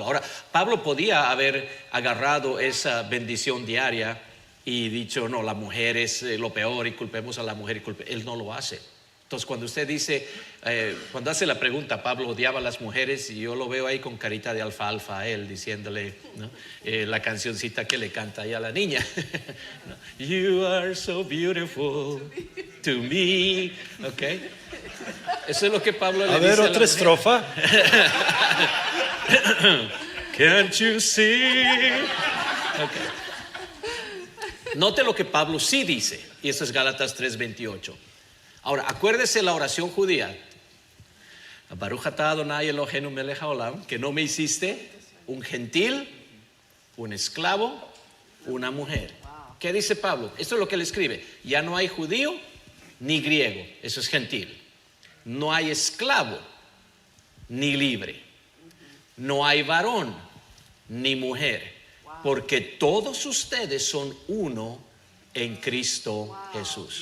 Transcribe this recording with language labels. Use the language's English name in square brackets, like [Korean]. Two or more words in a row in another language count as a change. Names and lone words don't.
[Spanish] Ahora, Pablo podía haber agarrado esa bendición diaria y dicho: no, la mujer es lo peor y culpemos a la mujer. Él no lo hace. Entonces, cuando usted dice, cuando hace la pregunta, Pablo odiaba a las mujeres, y yo lo veo ahí con carita de alfalfa a él, diciéndole, ¿no? La cancioncita que le canta ahí a la niña. ¿No? [English] You are so beautiful to me. [Spanish] ¿Ok? Eso es lo que Pablo le A dice ver, a la otra mujer. estrofa. [English] Can't you see? [Spanish] Okay. Note lo que Pablo sí dice, y eso es Gálatas 3:28. Ahora, acuérdese la oración judía. [Hebrew] ברוך אתה אדני אלהינו מלך העולם, [Spanish] que no me hiciste un gentil, un esclavo, una mujer. ¿Qué dice Pablo? Esto es lo que él escribe. Ya no hay judío ni griego, eso es gentil. No hay esclavo ni libre. No hay varón ni mujer, porque todos ustedes son uno en Cristo Jesús.